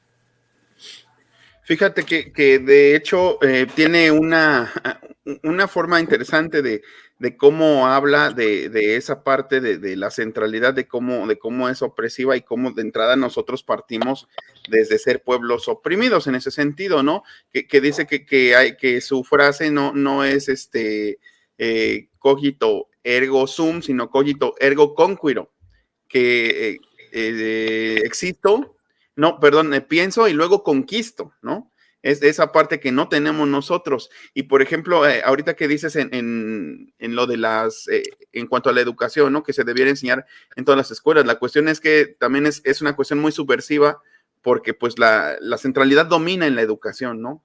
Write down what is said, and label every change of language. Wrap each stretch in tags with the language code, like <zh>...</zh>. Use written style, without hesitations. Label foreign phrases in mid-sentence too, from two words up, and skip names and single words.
<es>Fíjate que de hecho tiene una forma interesante de cómo habla de esa parte de la centralidad, de cómo es opresiva y cómo de entrada nosotros partimos desde ser pueblos oprimidos en ese sentido, ¿no? Que dice que su frase no es</es> <la>cogito ergo sum,</la> <es>sino</es> <la>cogito ergo conquiro,</la> <es>que existo. No, perdón, pienso y luego conquisto, ¿no? Es esa parte que no tenemos nosotros. Y por ejemplo, ahorita que dices en lo de en cuanto a la educación, ¿no? Que se debiera enseñar en todas las escuelas. La cuestión es que también es una cuestión muy subversiva porque pues la centralidad domina en la educación, ¿no?</es>